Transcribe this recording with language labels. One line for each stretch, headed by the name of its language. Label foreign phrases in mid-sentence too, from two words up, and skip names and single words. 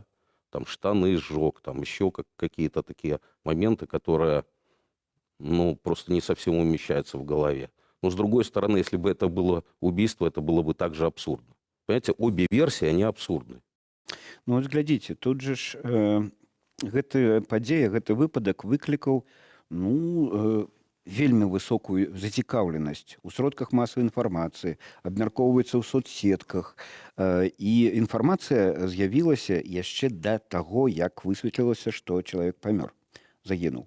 Russian: Там штаны сжег, там еще какие-то такие моменты, которые, просто не совсем умещаются в голове. Но, с другой стороны, если бы это было убийство, это было бы также абсурдно. Понимаете, обе версии, они абсурдны. Ну, вот глядите, тут же
Belarusian: гэта падзея, гэты выпадак выклікаў, вельмі высокую зацікаўленасць у сродках масавай інфармацыі, абмяркоўваецца ў соцсетках, і інфармацыя з'явілася яшчэ да таго, як высветлілася, што чалавек памёр, загінуў.